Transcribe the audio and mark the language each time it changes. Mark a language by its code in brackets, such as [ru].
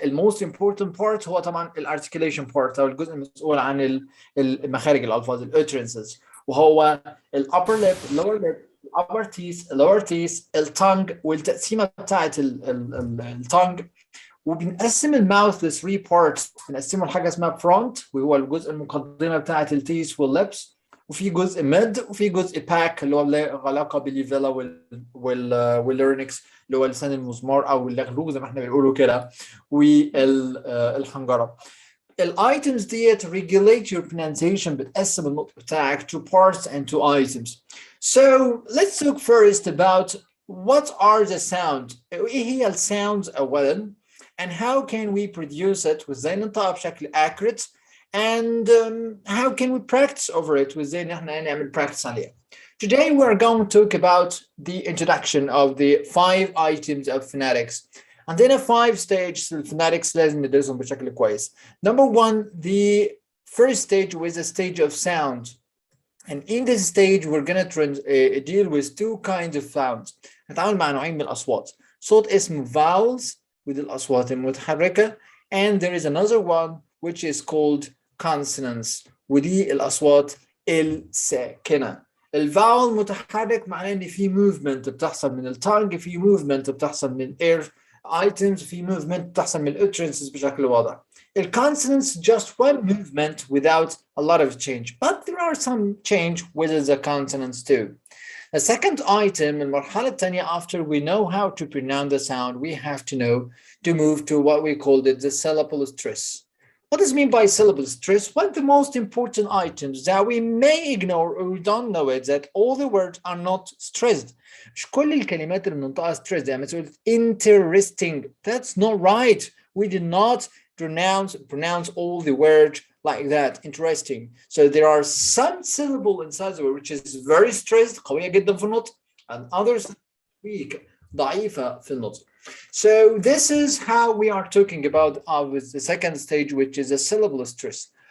[en] most important part [ar] هو طبعا [en] articulation part [ar] أو الجزء المسؤول عن المخارج الألفاظ [en] utterances، [ar] وهو [en] upper lip, lower lip, upper teeth, lower teeth، الtongue، [ar] والتقسيمه بتاعت [en] الtongue. [ar] وبنقسم الماوث ل 3 parts. بنقسمه لحاجه اسمها front وهو الجزء المقدمه بتاعت التيث واللبس، وفي جزء mid، وفي جزء back اللي هو له علاقه بالليفيلا واللارynx اللي هو لسان المزمار او اللغلوغ زي ما احنا بنقوله كده، والحنجره. الايتمز ديت [en] regulate your pronunciation، [ar] بتقسم النطق بتاعك [en] to parts and to items. So let's talk first about what are the sounds؟ [ar] ايه هي الساوندز اولا [en] and how can we produce it [ar] وازاي ننطقها بشكل [en] accurate and how can we practice over it [ar] وازاي ان احنا نعمل practice عليها. [en] Today we are going to talk about the introduction of the 5 items of phonetics. [ar] عندنا 5 stages في phonetics لازم ندرسهم بشكل كويس. [en] Number 1, the first stage was a stage of sound. And in this stage we're going to deal with 2 kinds of sounds. [ar] نتعامل مع نوعين من الأصوات. صوت اسمه [en] vowels with [ar] الأصوات المتحركة, [en] and there is another one which is called consonants [ar] ودي الأصوات الساكنة. الفاول متحرك معناه ان في movement بتحصل من التانج, في movement بتحصل من air items, في movement بتحصل من utterances بشكل واضح. [en] الconsonants just one movement without a lot of change, but there are some change with the consonants too. The second item, [ar] المرحلة الثانية, [en] after we know how to pronounce the sound, we have to know to move to what we called it the syllable stress. What does it mean by syllable stress? One of the most important items that we may ignore or we don't know it, that all the words are not stressed. [ar] مش كل الكلمات اللي بننطقها stressed. يعني مثلا interesting. [en] That's not right. We did not pronounce all the words like that. Interesting. So there are some syllable inside the word which is very stressed, [ar] قوية جدا في النطق, [en] and others weak, [ar] ضعيفة في النطق. [en] So this is how we are talking about with the second stage, which is a syllable stress.